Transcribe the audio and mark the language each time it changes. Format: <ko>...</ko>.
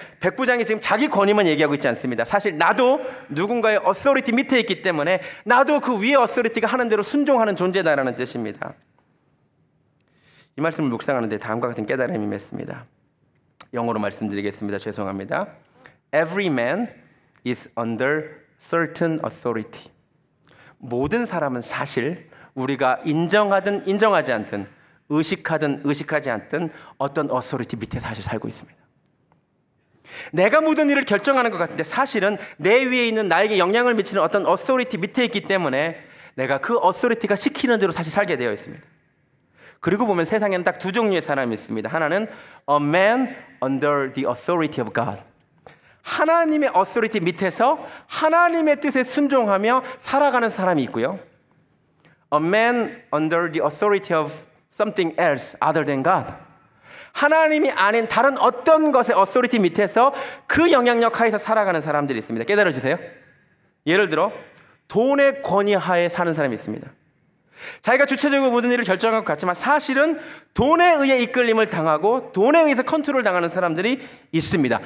<ko>백부장이 지금 자기 권위만 얘기하고 있지 않습니다. 사실 나도 누군가의 어소리티 밑에 있기 때문에 나도 그 위에 어소리티가 하는 대로 순종하는 존재다라는 뜻입니다. 이 말씀을 묵상하는데 다음과 같은 깨달음이 맺습니다. 영어로 말씀드리겠습니다. 죄송합니다.</ko> <en>Every man is under certain authority.</en> <ko>모든 사람은 사실 우리가 인정하든 인정하지 않든 의식하든 의식하지 않든 어떤 어소리티 밑에 사실 살고 있습니다. 내가 모든 일을 결정하는 것 같은데 사실은 내 위에 있는 나에게 영향을 미치는 어떤 어소리티 밑에 있기 때문에 내가 그 어소리티가 시키는 대로 사실 살게 되어 있습니다. 그리고 보면 세상에는 딱 두 종류의 사람이 있습니다. 하나는</ko> <en>a man under the authority of God.</en> <ko>하나님의 어소리티 밑에서 하나님의 뜻에 순종하며 살아가는 사람이 있고요.</ko> <en>A man under the authority of something else other than God.</en> <ko>하나님이 아닌 다른 어떤 것의 어소리티 밑에서 그 영향력 하에서 살아가는 사람들이 있습니다. 깨달아주세요. 예를 들어 돈의 권위 하에 사는 사람이 있습니다. 자기가 주체적으로 모든 일을 결정할 것 같지만 사실은 돈에 의해 이끌림을 당하고 돈에 의해서 컨트롤 당하는 사람들이 있습니다.</ko>